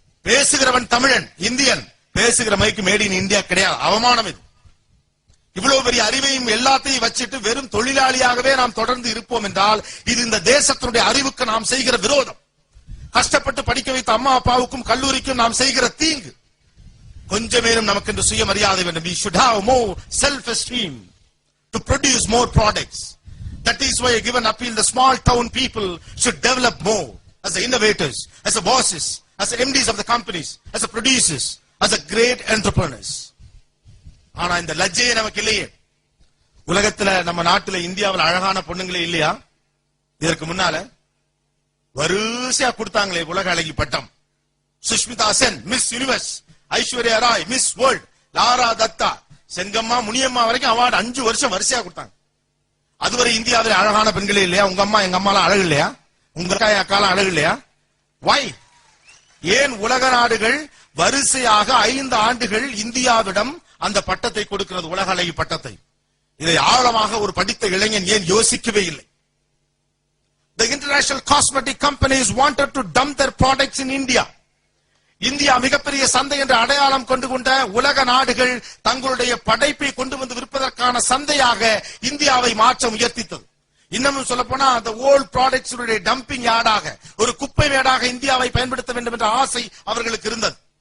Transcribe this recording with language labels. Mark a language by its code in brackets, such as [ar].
[ta] பேசுகிறவன் தமிழன், இந்தியன், பேசுகிற மைக்கு மேட் இன் இந்தியா கிடையாது. அவமானம் இது. இவ்வளவு பெரிய அறிவையும் எல்லாத்தையும் வச்சுட்டு வெறும் தொழிலாளியாகவே நாம் தொடர்ந்து இருப்போம் என்றால் இது இந்த தேசத்தினுடைய அறிவுக்கு நாம் செய்கிற விரோதம். கஷ்டப்பட்டு படிக்க வைத்த அம்மா அப்பாவுக்கும் கல்லூரிக்கும் நாம் செய்கிற தீங்கு. கொஞ்சமேனும் நமக்கு என்று சுயமரியாதை வேண்டும். [en] We should have more self-esteem to produce more products. That is why I give an appeal. The small town people should develop more as the innovators, as the bosses, as the MDs of the companies, as the producers, as the great entrepreneurs. [ta] ஆனா இந்த லஜ்ஜையே நமக்கு இல்லையே. உலகத்துல நம்ம நாட்டுல இந்தியாவில் அழகான பொண்ணுங்களே இல்லையா? இதற்கு முன்னால வரிசையா கொடுத்தாங்களே உலக அழகி பட்டம். Sushmita Sen miss universe, Aishwarya Rai miss world, Laura Datta, Sengamma, Muniyamma வரைக்கும் அவார்டு 5 வருஷம் வரிசையா கொடுத்தாங்க. அதுவரை இந்தியாவில் அழகான பெண்களே இல்லையா? உங்க அம்மா எங்க அம்மாலாம் அழகு இல்லையா? உங்க அக்காலாம் அழகு இல்லையா? வை? ஏன் உலக நாடுகள் வரிசையாக 5 ஆண்டுகள் இந்தியாவிடம் அந்த பட்டத்தை கொடுக்கிறது, உலக அழகி பட்டத்தை? இதை ஆழமாக ஒரு படித்த இளைஞன் ஏன் யோசிக்கவே இல்லை? [en] The international cosmetic companies wanted to dump their products in India. [ta] India மிகப்பெரிய சந்தை என்ற அடையாளம் கொண்டு கொண்ட உலக நாடுகள் தங்களுடைய படைப்பை கொண்டு வந்து விற்பதற்கான சந்தையாக இந்தியாவை மாற்ற முயற்சித்தது. இன்னமும் சொல்ல போனா அந்த ஓல்ட் ப்ராடக்ட்ஸ் டம்பிங் யார்டாக, ஒரு குப்பை மேடாக இந்தியாவை பயன்படுத்த வேண்டும் என்ற ஆசை அவர்களுக்கு இருந்தது.